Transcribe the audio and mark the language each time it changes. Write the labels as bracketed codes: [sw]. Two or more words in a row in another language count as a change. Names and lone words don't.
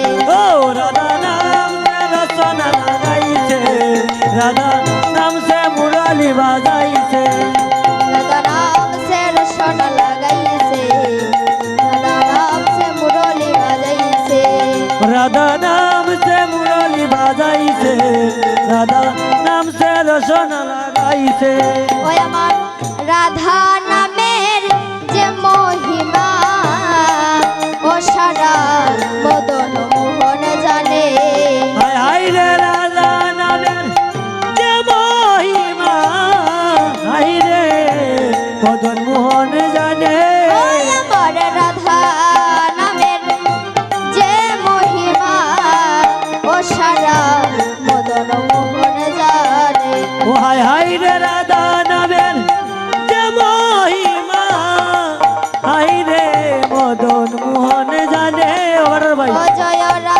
[bn] ও রাধা নাম সে রসনা লাগাই সে, রাধা নাম সে মুরলী বাজাই সে। রাধা নাম সে রসনা লাগাই সে, রাধা নাম সে মুরলী বাজাই সে। রাধা নাম সে মুরলী বাজাই সে, রাধা নাম সে রসনা লাগাই সে। ওই আমার রাধা নামের যে মহিমা, ও সারা মদন মোহন জানে। হায় হায় রে রাধা নামের যে মহিমা, হায় রে মদন মোহন জানে। ওই আমার রাধা নামের যে মহিমা, ও সারা মদন মোহন জানে। ও হায় হায় রে রাধা নামের যে মহিমা, হায় রে মদন মোহন জানে। [hi] और भाई [bn] ও জয়